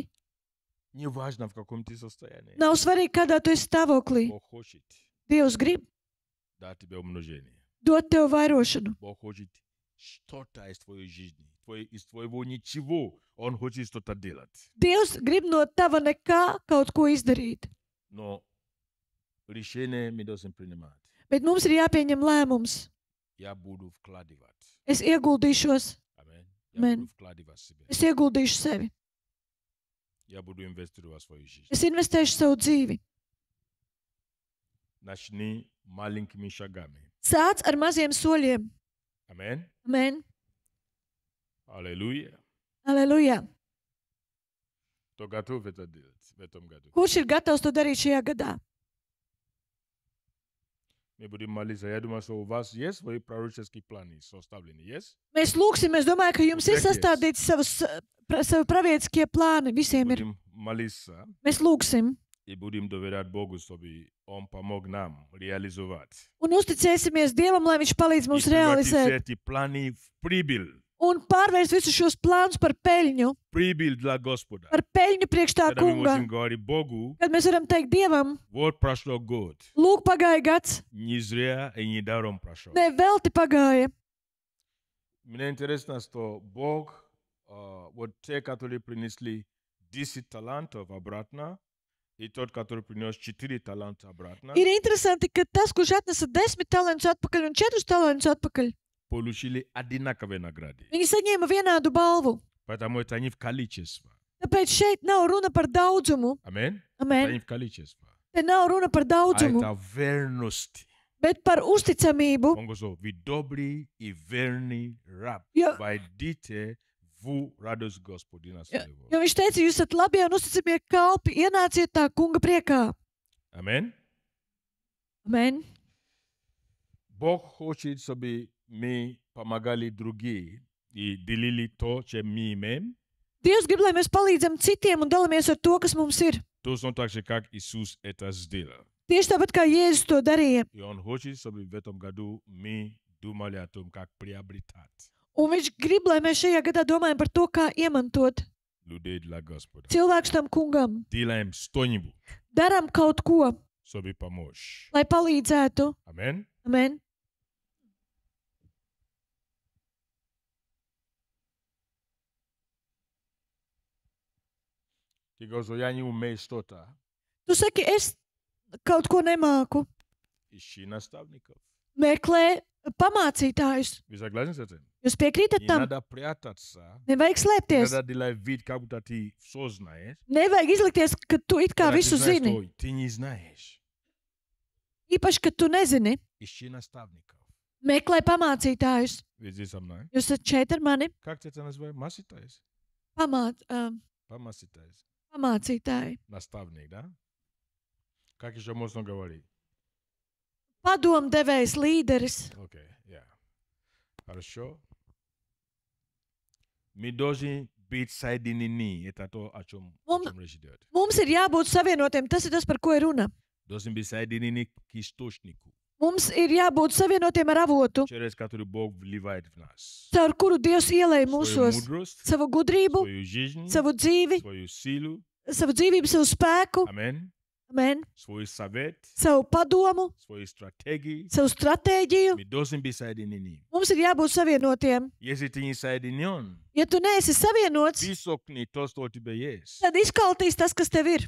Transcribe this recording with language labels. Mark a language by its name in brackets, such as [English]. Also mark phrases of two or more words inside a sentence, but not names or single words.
[Russian] Неважно, в каком ты состоянии. [Latvian] Nav svarīgi, kādā tu esi stāvoklī. [Russian] Бог хочет [Latvian] Dievs grib [Russian] дать тебе умножение. [Latvian] dot tev vairošanu. [Russian] Бог хочет что-то из твоей жизни, из твоего ничего. Он хочет что-то делать. [Latvian] Dievs grib no tava nekā kaut ko izdarīt. [Russian] Но решение мы должны принимать. [Latvian] Bet mums ir jāpieņem lēmums. [Russian] Я буду вкладывать. [Latvian] Es ieguldīšos. [Russian] Amen. Я [Latvian] Amen. [Russian] буду вкладывать себя. [Latvian] Es ieguldīšu sevi. [Russian] Я буду инвестировать в свою жизнь. [Latvian] Es investēšu savu dzīvi. [Russian] Начни маленькими шагами. [Latvian] Sāc ar maziem soļiem. [Russian] Amen. [Latvian] Amen. [Russian] Аллилуйя. [Latvian] Aleluja. [Russian] Кто готов это делать в этом году? [Latvian] Kurš ir gatavs to darīt šajā gadā? [Russian] Мы будем молиться. Я думаю, что у вас есть свои пророческие планы составлены. Есть? [Latvian] Mēs lūgsim, es domāju, ka jums ir Uzreiz. sastādīti savi pravietiskie plāni. Visiem ir. [Russian] Будем молиться [Latvian] Mēs lūgsim [Russian] и будем доверять Богу, чтобы Он помог нам реализовать. [Latvian] un uzticēsimies Dievam, lai Viņš palīdz [Russian] И [Latvian] mums [Russian] превратить все [Latvian] realizēt [Russian] эти планы в прибыль. [Latvian] un pārvērst visus šos plānus par peļņu. [Russian] Прибыль для Господа. [Latvian] Par peļņu priekš tā [Russian] Когда мы [Latvian] kunga. [Russian] можем говорить Богу, [Latvian] Kad mēs varam teikt Dievam, [Russian] вот прошло год. [Latvian] lūk, pagāja gads, [Russian] Не зря и не даром прошел. [Latvian] ne velti pagāja. [Russian] Мне интересно, что Бог, вот те, которые принесли 10 талантов обратно, и тот, который принес 4 таланта обратно, [Latvian] Ir interesanti, ka tas, kurš atnesa 10 talantus atpakaļ un 4 talantus atpakaļ, [Russian] получили одинаковые награды. [Latvian] viņi saņēma vienādu balvu. [Russian] Поэтому это не в количестве. [Latvian] Tāpēc šeit nav runa par daudzumu. [Russian] Аминь. Это [Latvian] Amen. [Russian] не в количестве. [Latvian] Te nav runa par [Russian] А [Latvian] daudzumu, [Russian] это верность. [Latvian] bet par uzticamību. [Russian] Он говорит, вы добрый и верный раб. [Latvian] Jo, [Russian] Войдите в радость Господина своего. [Latvian] jo viņš teica, jūs esat labie un uzticamie kalpi, ienāciet tā kunga priekā. [Russian] Аминь. [Latvian] Amen. [Russian] Бог хочет, чтобы мы помогали другим и делили то, чем мы имеем, [Latvian] Dievs grib, lai mēs palīdzam citiem un dalāmies ar to, kas mums ir. [Russian] точно так же, как Иисус это сделал. [Latvian] Tieši tāpat kā Jēzus to darīja. [Russian] И Он хочет, чтобы в этом году мы думали о том, как приобретать [Latvian] Un viņš grib, lai mēs šajā gadā domājam par to, kā iemantot [Russian] людей для Господа. [Latvian] cilvēkus tam kungam. [Russian] Делаем что-нибудь, [Latvian] Darām kaut ko, [Russian] чтобы помочь. [Latvian] lai palīdzētu. [Russian] Аминь. [Latvian] Amen. [Russian] Ты говоришь, я не умею что-то. [Latvian] Tu saki, es kaut ko nemāku. [Russian] Ищи наставников. [Latvian] Meklē pamācītājus. [Russian] Вы согласны с этим? [Latvian] Jūs piekrītat [Russian] Не [Latvian] tam? [Russian] надо прятаться. [Latvian] Nevajag [Russian] Не [Latvian] slēpties. [Russian] надо делать вид, как будто ты все знаешь. [Latvian] Nevajag izlikties, ka tu it kā [Russian] Когда ты [Latvian] visu [Russian] знаешь, [Latvian] zini. [Russian] что ты не знаешь. [Latvian] Īpaši, ka tu nezini. [Russian] Ищи наставников. [Latvian] Meklē pamācītājus. [Russian] Вы здесь со мной? [Latvian] Jūs esat šeit ar mani. [Russian] Как ты это называешь? Маситайс? Помаситайс. [Latvian] Pamācītāji. [Russian] Наставник, да? Как еще можно говорить? [Latvian] Padomdevējs, līderis. [Russian] Окей, я. Хорошо. Мы должны быть соединены. Это то, о чем речь идет. [Latvian] Mums ir jābūt savienotiem. Tas ir tas, par ko ir runa. [Russian] Должны быть соединены к источнику, [Latvian] Mums ir jābūt savienotiem ar avotu, [Russian] через который Бог вливает в нас. [Latvian] caur kuru Dievs ielēja [Russian] Свою [Latvian] mūsos [Russian] мудрость, [Latvian] savu gudrību, [Russian] свою жизнь, [Latvian] savu dzīvi, [Russian] свою силу. [Latvian] savu dzīvību, savu spēku, [Russian] Аминь. [Latvian] amen, [Russian] Свой совет, [Latvian] savu padomu, [Russian] свои стратегии. [Latvian] savu stratēģiju. [Russian] Мы должны быть соединены. [Latvian] Mums ir jābūt savienotiem. [Russian] Если ты не соединен, [Latvian] Ja tu neesi savienots, [Russian] высокни то, что у тебя есть. [Latvian] tad izkaltīs tas, kas tev ir.